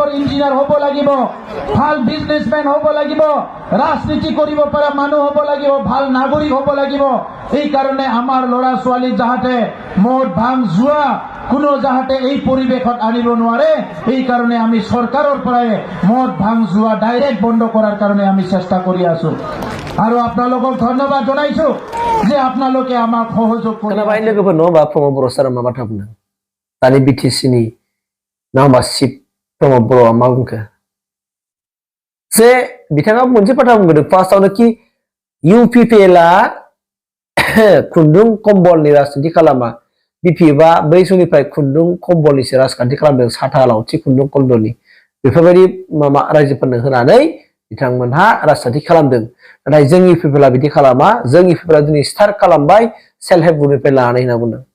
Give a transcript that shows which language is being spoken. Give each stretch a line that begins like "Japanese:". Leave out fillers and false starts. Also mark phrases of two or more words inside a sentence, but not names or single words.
Assamese: ইঞ্জিনিয়াৰ হ'ব লাগিব ভাল বিজনেছমেন হ'ব লাগিব ৰাজনীতি কৰিব পৰা মানুহ হ'ব লাগিব ভাল নাগৰিক হ'ব লাগিব এই কাৰণে আমাৰ ল'ৰা ছোৱালী যাহাতে মদ ভাং জুৱা কোনো যাহাতে এই পৰিৱেশত আনিব নোৱাৰে এই কাৰণে আমি চৰকাৰৰ পৰাই মদ ভাং জুৱা ডাইৰেক্ট বন্ধ কৰাৰ কাৰণে আমি চেষ্টা কৰি আছো আৰু আপোনালোকক ধন্যবাদ জনাইছো যে আপোনালোকে আমাক সহযোগ কৰি
Bodo: खोनाबाय लोगोफोर न' बा प्रमद बर' सारा मा बाथ्रा बुंदों दानि बिटिसिनि नङा होमबा चिफ प्रमद बर'आ मा बुंखो जे बिथाङा मोनसे बाथ्रा बुंदों फार्स्टआवनो कि इउपिपिएलआ खुन्दुं कम्बलनि राजनीति खालामा बिपिएफआ बै समनिफ्राय खुन्दुं कम्बलनिसो राजखान्थि खालामदों साथा लावथि खुन्दुं कम्बलनि बेफोरबायदि माबा रायजोफोरनो होनानै बिथांमोनहा राजखान्थि खालामदों नाथाय जों इउपिपिएलआ बिदि खालामा जों इउपिपिएलआ दिनै स्टार्ट खालामबाय
English: self help groupनिफ्राय
Bodo: लानानै होनना बुंदों